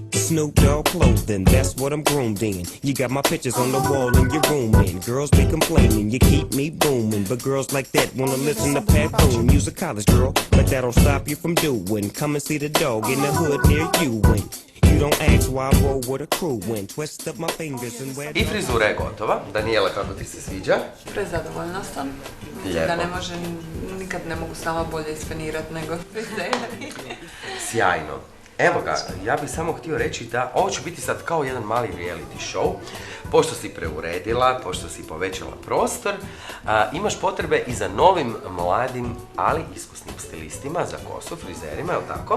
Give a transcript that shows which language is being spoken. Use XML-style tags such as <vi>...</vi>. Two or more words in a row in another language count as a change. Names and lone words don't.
<en>Snoop Dogg clothing, that's what I'm groomed in. You got my pictures on the wall in your room, and girls be complaining, you keep me booming. But girls like that wanna listen to Pat Boone. You's a college girl, but that don't stop you from doing. Come and see the dog in the hood near you, and you don't ask why I roll with a crew and twist up my fingers and wear.</en> <hr>I frizura je gotova. Danijela, kako ti se sviđa? Prezadovoljna sam. Mislim da ne može, nikad ne mogu sama bolje ispenirati nego frizeri. Sjajno. Evo ga, ja bih samo htio reći da ovo će biti sad kao jedan mali</hr> <en>reality show.</en> <hr>Pošto si preuredila, pošto si povećala prostor, imaš potrebe i za novim, mladim, ali iskusnim stilistima za kosu, frizerima, je li tako?</hr>